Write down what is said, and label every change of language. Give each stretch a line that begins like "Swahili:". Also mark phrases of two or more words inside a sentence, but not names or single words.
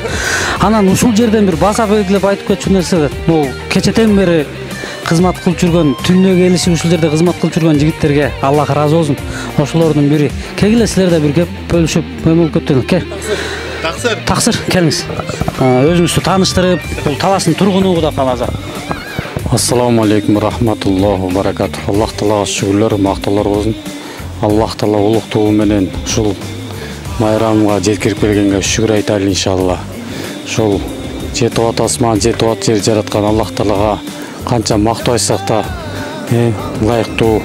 Kyrgyz: Анан ушул жерден бир баса белгилеп айтып кетчү нерсе, бул кечетен бери кызмат кылып жүргөн, түнүнө келишип ушул жерде кызмат кылып жүргөн жигиттерге Аллах ыраазы болсун. Ошолордун бири. Кегиле силер да бир кеп бөлүшүп, мөмкөттүн. Таксыр, келиңиз. Өзүңүздү тааныштырып, бул Таластын тургуну Кудай кааласа.
Arabic: السلام عليكم ورحمة الله وبركاته.
Kyrgyz: Аллах Таалага шүгүрлөр, мактоолор болсун. Аллах Таала улуктугу менен ушул майрамга жеткирип келгенге шүгүр айтайлы иншалла. Ушул жетип атасман, жетип ат жер жараткан Аллах Таалага канча мактоо айтсак да ылайыктуу.